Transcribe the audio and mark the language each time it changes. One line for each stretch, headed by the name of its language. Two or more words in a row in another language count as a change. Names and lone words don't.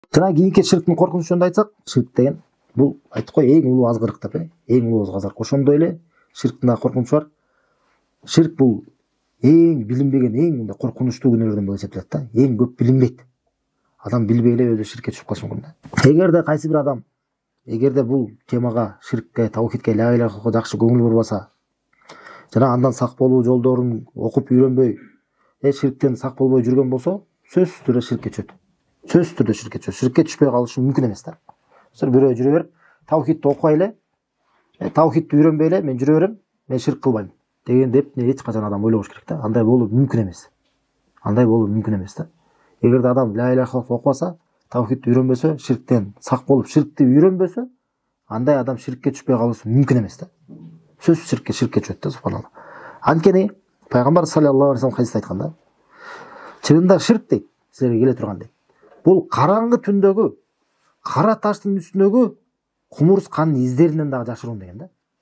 Kyrgyz: Жана кийинки ширктин коркунучу жөнүндө айтсак, ширк деген бул айттык го эң улуу азгырык деп, эң улуу азгырык. Ошондой эле ширктин да коркунучу бар. Ширк бул эң билинбеген, эң мындай коркунучтуу күнөөлөрдөн болуп эсептелет да. Эң көп билинбейт. Адам билбей эле өзү ширкке түшүп калышы мүмкүн да. Эгерде кайсы бир адам эгерде бул темага, ширкке, таухидке,
Arabic: لا إله إلا الله
Kyrgyz: жакшы көңүл бурбаса, жана андан сак болуу жолдорун окуп үйрөнбөй, ширктен сак болбой жүргөн болсо, сөзсүз түрдө ширкке түшөт. Сөзсүз түрдө ширкке түшөт. Ширкке түшпөй калышы мүмкүн эмес да. Бирөө жүрө берип, таухидти окубай эле, таухидти үйрөнбөй эле, мен жүрө берем, мен ширк кылбайм деген деп эч качан адам ойлобош керек да. Андай болуу мүмкүн эмес. Андай болуу мүмкүн эмес да. Эгерде адам
Arabic: لا إله إلا الله
Kyrgyz: окубаса, таухидти үйрөнбөсө, ширктен сак болуп, ширкти үйрөнбөсө, андай адам ширкке түшпөй калышы мүмкүн эмес да. Сөзсүз ширкке түшөт да, субханалла. Анткени пайгамбар
Arabic: صلى الله عليه وسلم
Kyrgyz: хадисте айткан да. Чынында ширк дейт, силерге келе турган дейт. Бул караңгы түндөгү, кара таштын үстүндөгү кумурсканын издеринен дагы жашыруун деген да.